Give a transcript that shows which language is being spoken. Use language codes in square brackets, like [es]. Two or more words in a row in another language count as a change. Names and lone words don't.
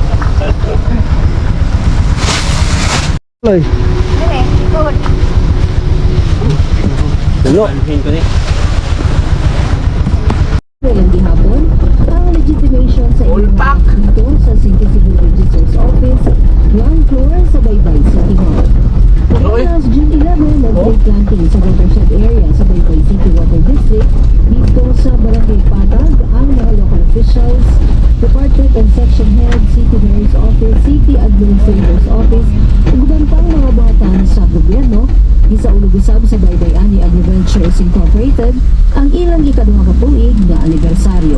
[ceb] Loy. Dulo. Walang gihapon, ang legitimation sa inyong dito sa City Civil Registrar's Office, ground floor sa Baybay City Hall. Pagkatapos June 11, nag- [en] tree planting [ceb] sa [en] watershed area [ceb] sa Baybay City Water District dito sa Barangay Patag ang mga [en] local officials [ceb] Department and Section Head, City Mayor's Office, City Administrator's Office, ug uban pang mga buhatan sa gobyerno, gisaulog usab sa Baybayani Agri-Ventures Incorporated ang ilang ikaduha ka tuig nga anibersaryo.